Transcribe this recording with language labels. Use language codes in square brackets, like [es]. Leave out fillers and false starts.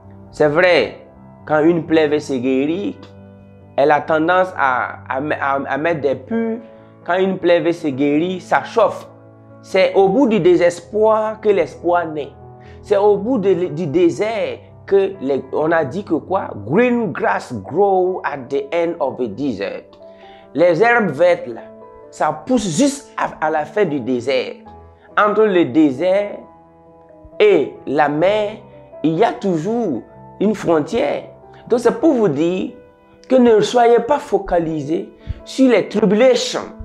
[fr] C'est vrai, quand une plaie veut se guérir, elle a tendance à mettre des pus. Quand une plaie veut se guérir, ça chauffe. C'est au bout du désespoir que l'espoir naît. C'est au bout du désert que on a dit que quoi? [en] Green grass grow at the end of the desert. [fr] Les herbes vertes là, ça pousse juste à la fin du désert. Entre le désert et la mer, il y a toujours une frontière. Donc c'est pour vous dire que ne soyez pas focalisés sur les tribulations.